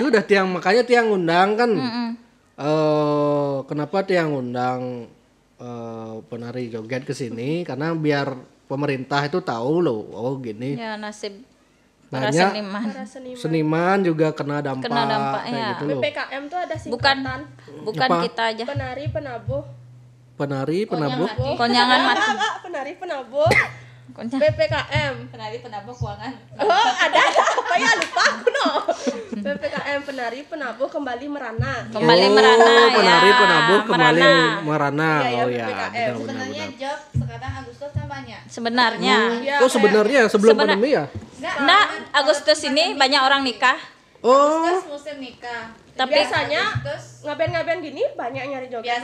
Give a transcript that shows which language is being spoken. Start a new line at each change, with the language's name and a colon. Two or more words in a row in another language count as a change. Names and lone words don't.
Indonesian: itu udah makanya Tiang undang kan. Kenapa Tiang undang penari joget ke sini? Karena biar pemerintah itu tahu loh, oh gini. ya nasib para Banyak seniman juga kena dampak kayak ya. gitu loh. PPKM tuh ada singkatan. Bukan kita aja. Penari penabuh.
Balinese: Konyangan mati.
Indonesian: Penari penabuh. PPKM. Penari penabuh keuangan. Oh, ada apa ya, lupa aku no. PPKM penari penabuh kembali merana. Penari penabuh kembali merana. Iya, Oh ya, PPKM. Sebenarnya job sekarang Agustus kan banyak. Sebenarnya. Oh, sebenarnya sebelum pandemi ya? Enggak, Agustus ini banyak orang nikah. Oh. Agustus musim nikah. Tapi biasanya ngaben-ngaben gini banyak nyari joget.